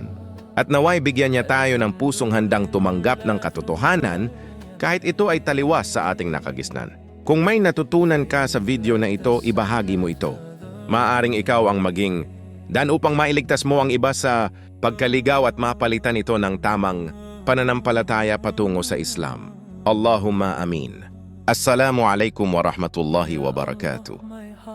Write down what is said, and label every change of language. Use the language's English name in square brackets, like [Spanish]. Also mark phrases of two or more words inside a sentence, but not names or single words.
[Filipino] At naway bigyan niya tayo ng pusong handang tumanggap ng katotohanan kahit ito ay taliwas sa ating nakagisnan. Kung may natutunan ka sa video na ito, ibahagi mo ito. Maaring ikaw ang maging daan upang mailigtas mo ang iba sa pagkaligaw at mapalitan ito ng tamang pananampalataya patungo sa Islam. [Arabic] اللهم آمين. السلام عليكم ورحمة الله وبركاته.